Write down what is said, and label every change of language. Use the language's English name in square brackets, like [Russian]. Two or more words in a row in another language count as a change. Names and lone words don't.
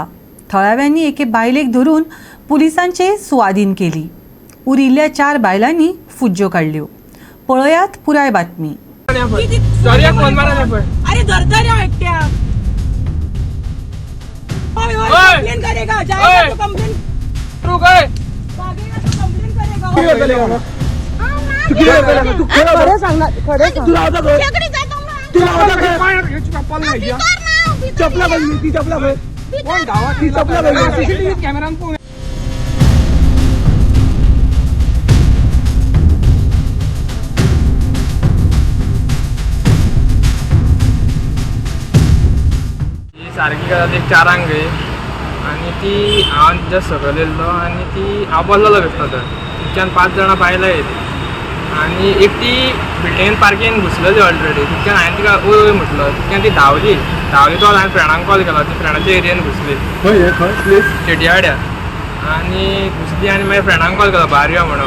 [Konkani] थळाव्यांनी एके बायलेक धरून पुलिसांचे सुवाधीन केली. उरिल्ल्या 4 बायलांनी फुज्ज्यो काडल्यो. पळयात पुराय बातमी. [Marathi] अरे दरदऱ्या एकट्या [Hindi] कंप्लेन करेगा जाएगा तो कंप्लेन रुक गए कंप्लेन करेगा [Marathi] तू खरे सांग ना खरे सांग तुला होता तुला होता चप्पल नाही चपला बघ ती चपला बघ कोण गावात ती चपला बघ [English] CCTV camera [Marathi] कोण [Konkani] सारखी करतात एक 4 अंगे आणि ती हांव जस्ट सकयलेलो आणि ती हांव बोल्लोलो दिसता तर तिच्यान 5 जाणां बायलां येयली आणि एकटी बिल्डिंगेन पार्कीन घुसलेली ऑलरेडी. तितक्यान हांवें तिका वय वय म्हटलो. तितक्यान ती धांवली तो हांवें फ्रेंडांक कॉल केलो. ती फ्रेंडाच्या एरियेन घुसली शेटया वाड्यार आणि घुसली आनी मागीर फ्रेंडांक कॉल केलो भायर यो म्हणून.